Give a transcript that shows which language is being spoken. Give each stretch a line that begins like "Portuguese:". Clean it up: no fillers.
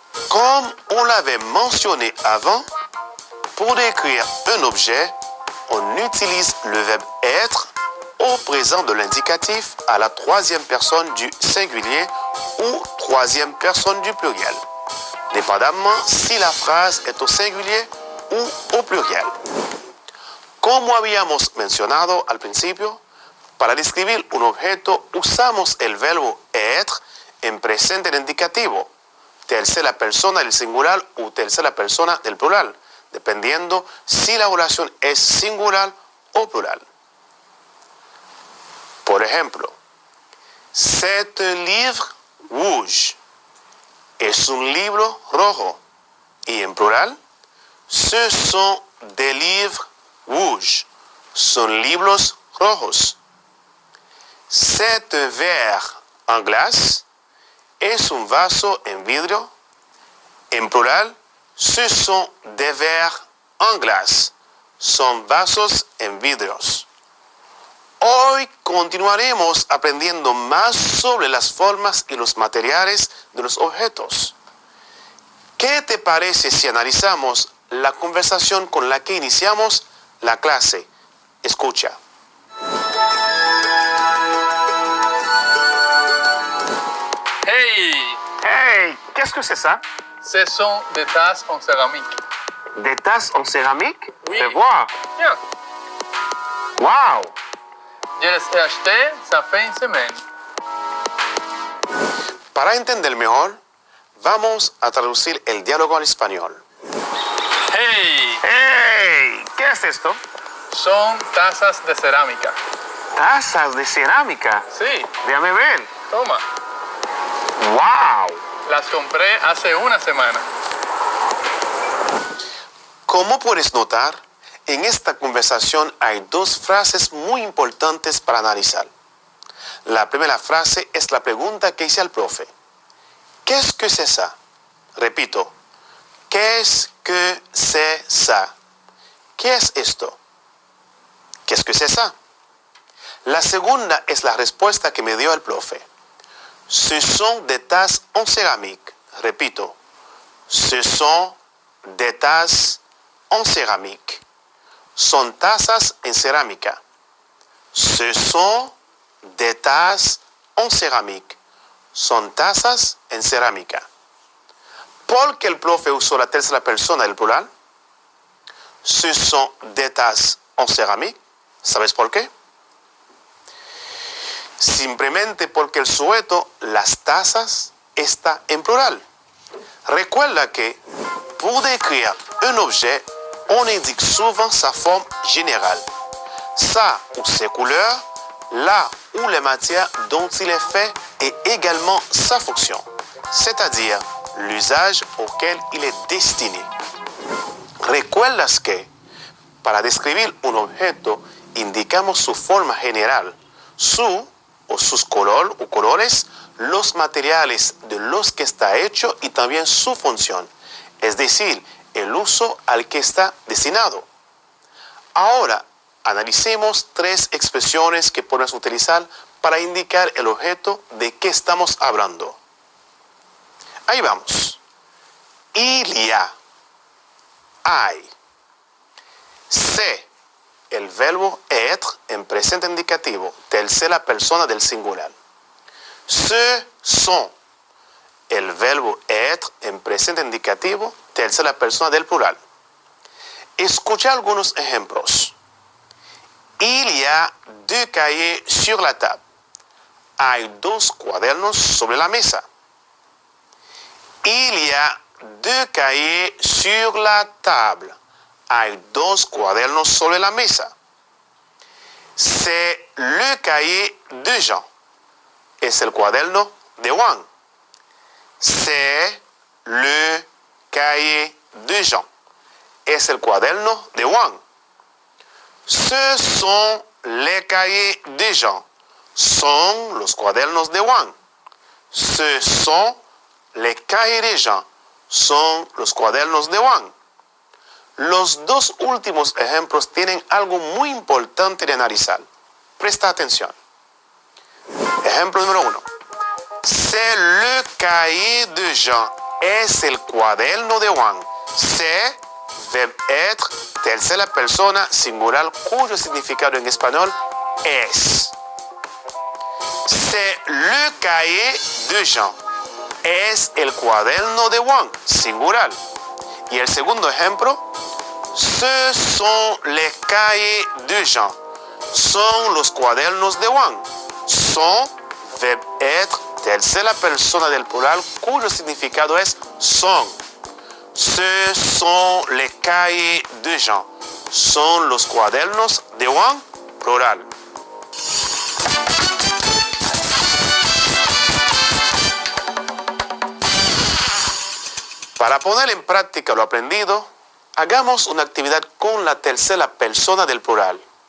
French: Comme on l'avait mentionné avant, pour décrire un objet, on utilise le verbe être au présent de l'indicatif à la troisième personne du singulier ou troisième personne du pluriel, dépendamment si la phrase est au singulier ou au pluriel.
Spanish: Como habíamos mencionado al principio, para describir un objeto usamos el verbo être en presente del indicativo, tercera persona del singular u tercera persona del plural, dependiendo si la oración es singular o plural. Por ejemplo,
French: c'est un livre rouge.
Spanish: Es un libro rojo. Y en plural,
French: ce sont des livres rouges.
Spanish: Son libros rojos.
French: C'est un verre en glace.
Spanish: es un vaso en vidrio. En plural,
French: ce sont des verres en glace.
Spanish: Son vasos en vidrios. Hoy continuaremos aprendiendo más sobre las formas y los materiales de los objetos. ¿Qué te parece si analizamos la conversación con la que iniciamos la clase? Escucha. Hey,
French: Hey, qu'est-ce que c'est ça? ce sont des tasses en céramique. Des tasses en céramique? Oui. Fais voir. Bien. Wow! Je les ai achetées, ça fait une semaine.
Spanish: Para entender mejor, vamos a traducir el diálogo al español. Hey, ¡Hey! ¿Qué es esto? son tazas de cerámica. Tazas de cerámica. Sí, Déjame ver. toma. ¡Wow! Las compré hace una semana. Como puedes notar, en esta conversación hay dos frases muy importantes para analizar. La primera frase es la pregunta que hice al profe.
French: ¿Qu'est-ce que c'est ça?
Spanish: Repito.
French: ¿Qu'est-ce que c'est ça?
Spanish: ¿Qué es esto?
French: ¿Qu'est-ce que c'est ça?
Spanish: La segunda es la respuesta que me dio el profe.
French: Ce sont des tasses en céramique.
Spanish: Repito.
French: Ce sont des tasses en céramique.
Spanish: Son tazas en cerámica.
French: Ce sont des tasses en céramique.
Spanish: Son tazas en cerámica. ¿Por qué el profe usó la tercera persona del plural?
French: Ce sont des tasses en céramique.
Spanish: ¿Sabes por qué? Simplemente porque el sujeto, las tazas, está en plural. Recuerda que
French: pour décrire un objet, on indique souvent sa forme générale, sa ou ses couleurs, la ou les matières dont il est fait et également sa fonction, c'est-à-dire l'usage auquel il est destiné.
Spanish: ¿Recuerdas que para describir un objeto indicamos su forma general, su o sus color o colores, los materiales de los que está hecho y también su función, es decir, el uso al que está destinado? Ahora, analicemos tres expresiones que podemos utilizar para indicar el objeto de que estamos hablando. Ahí vamos.
French: Il y a.
Spanish: Hay.
French: C'est,
Spanish: el verbo être en presente indicativo, tercera persona del singular.
French: Ce sont,
Spanish: el verbo être en presente indicativo, tercera persona del plural. Escucha algunos ejemplos.
French: Il y a deux cahiers sur la table.
Spanish: Hay dos cuadernos sobre la mesa.
French: Il y a deux cahiers sur la table.
Spanish: Hay dos cuadernos sobre la mesa.
French: C'est le cahier de Jean.
Spanish: Es el cuaderno de Juan.
French: C'est le cahier de Jean.
Spanish: Es el cuaderno de Juan.
French: Ce sont les cahiers de Jean.
Spanish: Son los cuadernos de Juan.
French: Ce sont les cahiers de Jean.
Spanish: Son los cuadernos de Juan. Los dos últimos ejemplos tienen algo muy importante de analizar. Presta atención. Ejemplo número 1.
French: C'est le cahier de Jean.
Spanish: Es el cuaderno de Juan.
French: C'est,
Spanish: verbo être, tercera persona singular cuyo significado en español es.
French: C'est le cahier de Jean.
Spanish: Es el cuaderno de Juan, singular. Y el segundo ejemplo,
French: ce sont les cahiers de Jean.
Spanish: Son los cuadernos de Juan. Son, verbo être, tercera persona del plural cuyo significado es son.
French: Ce sont les cahiers de Jean.
Spanish: Son los cuadernos de Juan, plural. Para poner en práctica lo aprendido, hagamos una actividad con la tercera persona del plural.